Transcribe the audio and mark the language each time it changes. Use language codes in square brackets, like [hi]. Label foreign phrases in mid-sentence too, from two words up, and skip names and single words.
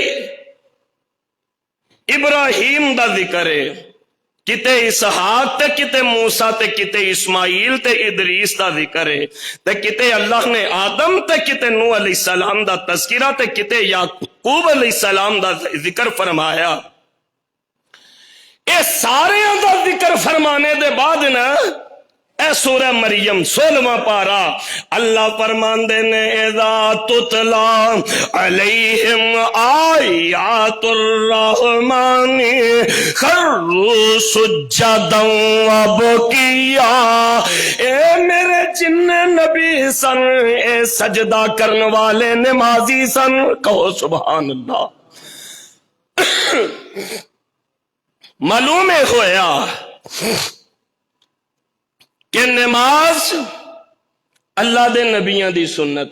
[pa] ابراہیم دا ذکر ہے، کتے اسحاق تے کتے موسیٰ تے کتے اسماعیل تے ادریس دا ذکر ہے، تے کتے اللہ نے آدم تے کتے نوح علیہ السلام دا تذکرہ تے کتے یعقوب علیہ السلام دا ذکر فرمایا. یہ سارے دا ذکر فرمانے دے بعد نا اے سورہ مریم 16واں پارہ اللہ فرماندے نے [ar] إذا تتلى عليهم آيات الرحمن خروا سجدا و بكيا. [pa] اے میرے جنے نبی سن اے سجدہ کرنے والے نمازی سن، کہو [ar] سبحان الله. [pa] معلوم ہویا کہ نماز اللہ دے نبیاں دی سنت ہے.